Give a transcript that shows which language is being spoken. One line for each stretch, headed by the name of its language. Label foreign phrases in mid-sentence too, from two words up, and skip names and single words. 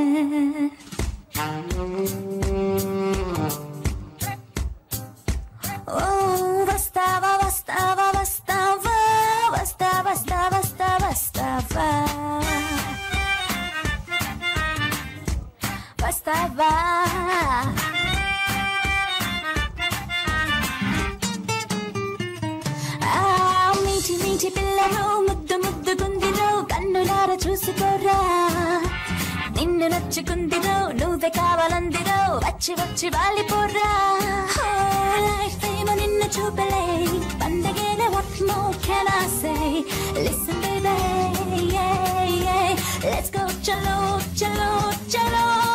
Telugu: Oh, bastaba, bastaba, bastaba, bastaba, bastaba, bastaba, bastaba. Bastaba. మీటి మీటి పిల్లను ముద్దు ముద్దు గుందిరో కన్నులార చూసుకోరా నిన్ను నచ్చుకుందిరో నువ్వే కావాలందిరో వచ్చి వచ్చి వాలిపోరా లైఫ్ ఏమో నిన్ను చూపలే పండగేలే
English: what more can I say listen baby yeah yeah let's go
Hindi: chalo chalo chalo